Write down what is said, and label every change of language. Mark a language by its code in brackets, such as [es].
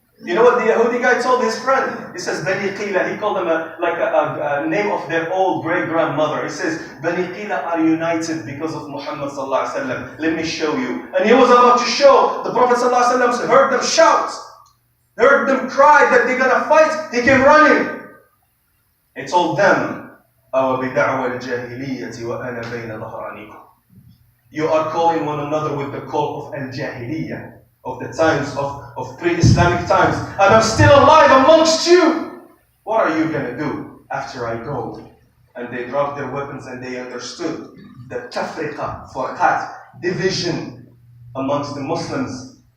[en] You know what the Yahudi guy told his friend? He says, Bani Qila. He called them a name of their old great-grandmother. He says, Bani Qila are united because of Muhammad sallallahu alaihi wasallam. Let me show you. And he was about to show. The Prophet sallallahu alaihi wasallam heard them shout, heard them cry that they're going to fight. He came running. He told them, [ar] أَوَ بِدَعْوَ الْجَاهِلِيَّةِ وَأَنَا بَيْنَ ظَهْرَانِكُمْ. [en] You are calling one another with the call of al-Jahiliyyah, of the times of pre-Islamic times, and I'm still alive amongst you. What are you going to do after I go? And they dropped their weapons and they understood the tafriqa, furqat, division amongst the Muslims.